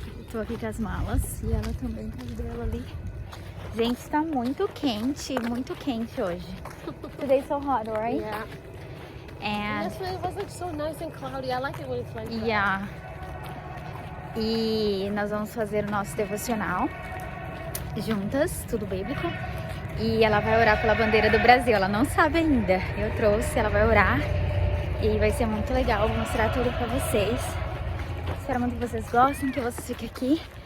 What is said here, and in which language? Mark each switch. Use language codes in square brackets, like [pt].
[pt] Tô aqui com as malas e ela também com as dela ali. Gente, tá muito quente hoje. [en] Today's so hot, right? Yeah. And Yesterday it was like so nice and cloudy. I like it when it's like that. yeah. [pt] E nós vamos fazer o nosso devocional juntas, tudo bíblico. E ela vai orar pela bandeira do Brasil. Ela não sabe ainda. Eu trouxe, ela vai orar. E vai ser muito legal. Vou mostrar tudo pra vocês. Espero muito que vocês gostem, que vocês fiquem aqui.